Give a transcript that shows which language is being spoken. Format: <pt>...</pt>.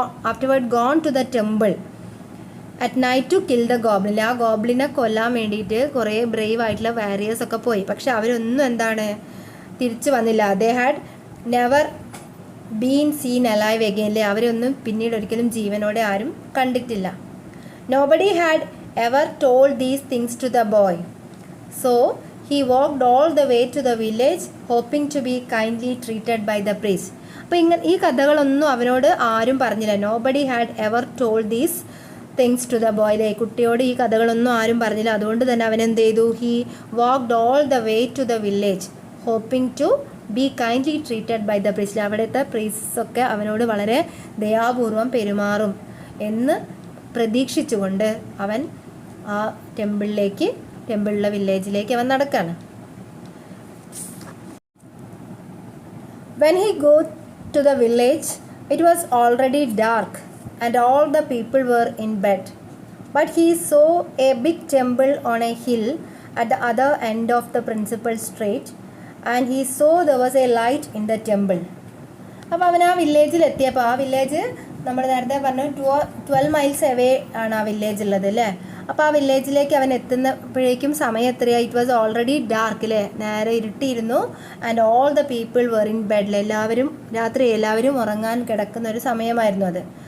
<en>Afterward gone to the temple at night to kill the goblin.</en> <ml>ആ ഗോബ്ലിനെ കൊല്ലാൻ വേണ്ടിയിട്ട് കുറേ ബ്രേവ് ആയിട്ടുള്ള വാരിയേഴ്സ് ഒക്കെ പോയി. പക്ഷെ അവരൊന്നും തിരിച്ചു വന്നില്ല.</ml> <en>They had never been seen alive again അല്ലേ.</en> <ml>അവരൊന്നും പിന്നീട് ഒരിക്കലും ജീവനോടെ ആരും കണ്ടിട്ടില്ല.</ml> <en>Nobody had ever told these things to the boy, so he walked all the way to the village hoping to be kindly treated by the priest.</en> <ml>അപ്പോൾ ഈ കഥകളൊന്നും അവനോട് ആരും പറഞ്ഞില്ല.</ml> <en>Nobody had ever told these things to the boy.</en> <ml>കുട്ടിയോട് ഈ കഥകളൊന്നും ആരും പറഞ്ഞില്ല. അതുകൊണ്ട് തന്നെ അവൻ എന്ത് ചെയ്തു?</ml> <en>He walked all the way to the village hoping to be kindly treated by the priest.</en> <ml>അവിടുത്തെ പ്രീസ്റ്റൊക്കെ അവനോട് വളരെ ദയാപൂർവം പെരുമാറും എന്ന് പ്രതീക്ഷിച്ചുകൊണ്ട് അവൻ ആ ടെമ്പിളിലെ വില്ലേജിലേക്ക് അവൻ നടക്കാണ്.</ml> <en>When he got to the village, it was already dark and all the people were in bed. But he saw a big temple on a hill at the other end of the principal street, and he saw there was a light in the temple.</en> <ml>അപ്പോൾ അവൻ ആ വില്ലേജിൽ എത്തിയപ്പോൾ ആ village നമ്മൾ നേരത്തെ പറഞ്ഞു 12 miles away ആണ് ആ വില്ലേജ് ഉള്ളത് അല്ലേ. അപ്പോൾ ആ വില്ലേജിലേക്ക് അവൻ എത്തുന്നപ്പോഴേക്കും സമയം എത്രയായി?</ml> <en>it was already dark</en> <ml>അല്ലേ, നേരെ ഇരുട്ടിയിരുന്നു.</ml> <en>and all the people were in ബെഡിൽ,</en> <ml>രാത്രി എല്ലാവരും ഉറങ്ങാൻ കിടക്കുന്ന ഒരു സമയമായിരുന്നു അത്.</ml>